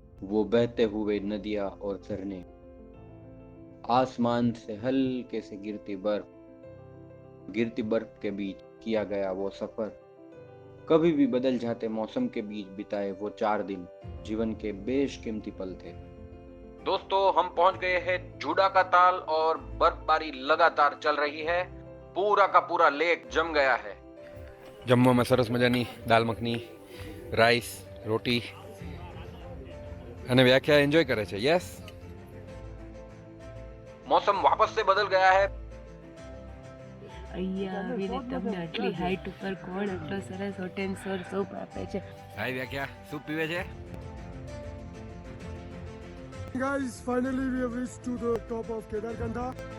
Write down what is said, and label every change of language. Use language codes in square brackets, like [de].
[hi] वो बहते हुए नदियां और झरने, आसमान से हल्के से गिरती बर्फ के बीच किया गया वो सफर, कभी भी बदल जाते मौसम के बीच बिताए वो 4 दिन जीवन के बेशकीमती पल थे। दोस्तों, हम पहुंच गए हैं जूडा का ताल और बर्फबारी लगातार चल रही है। पूरा का पूरा लेक जम गया है। [gu] જમવામાં સરસ મજાની દાલ મખની, રાઈસ, રોટી અને વ્યાખ્યા એન્જોય કરે છે. યસ, [hi] मौसम वापस से बदल गया है। [gu] અહીંયા આવીને તમને આટલી હાઈટ ઉપર કોણ આટલો સરસ હોટ એન્ડ સોર સૂપ આપે છે? હાય વ્યાખ્યા, શું પીવે છે? [en] Guys, finally we have reached to the top of Kedarkanda.